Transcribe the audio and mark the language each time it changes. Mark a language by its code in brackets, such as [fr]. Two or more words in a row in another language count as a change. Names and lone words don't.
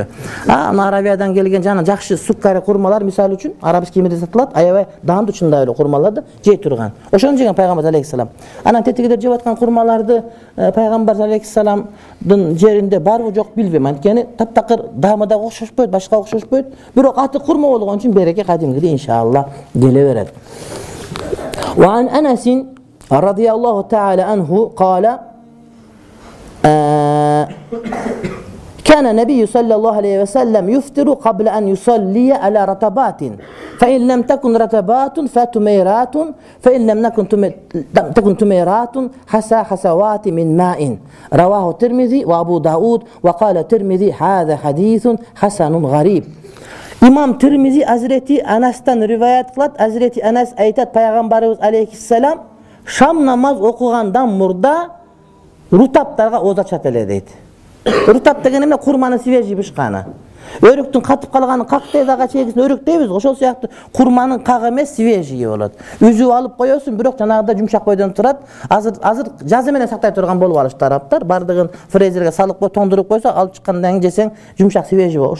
[ky] Арабиядан келген жана жакшы суккары курмалар мисалы үчүн [ru] арабский мирде [ky] сатылат, аябай даамдуу чындап эле курмаларды жей турган. Ошону жеген пайгамбар алейхиссалам. Анан тетигидер жеп аткан курмаларды пайгамбар алейхиссаламдын жеринде барбы жок билбейм. Анткени таптакыр даамы да окшошпойт, башка окшошпойт. Бирок аты курма болгон үчүн береке кадимгидей иншалла келе берет. [ar] وعن أنس رضي الله تعالى عنه قال كان النبي صلى الله عليه وسلم يفطر قبل أن يصلي على رطبات فإن لم تكن رطبات فتميرات فإن لم تكن تميرات حسوات من ماء رواه الترمذي وأبو داود وقال الترمذي هذا حديث حسن غريب. [ky] İmam Tirmizi Hazreti Anas'tan rivayet kılat. Hazreti Anas aytat Peygamberimiz aleyhisselam Şam namaz okugandan murda rutaplarga ооз ачат эле дейт. Рутап деген эмне? Курманын свежий бышканы. Өрүктүн катып калганын кактай дагы чегисин өрүк дейбиз, ошол сыяктуу курманын кагы эмес свежий болот. Үзүп алып коесуң, бирок жанагыда жумшак бойдон турат. Азыр жазы менен сактай турган болуп алышты араптар. Бардыгын фрезерге салып кой, тоңдуруп койсо, алып чыккандан кийин жесең жумшак свежий болот.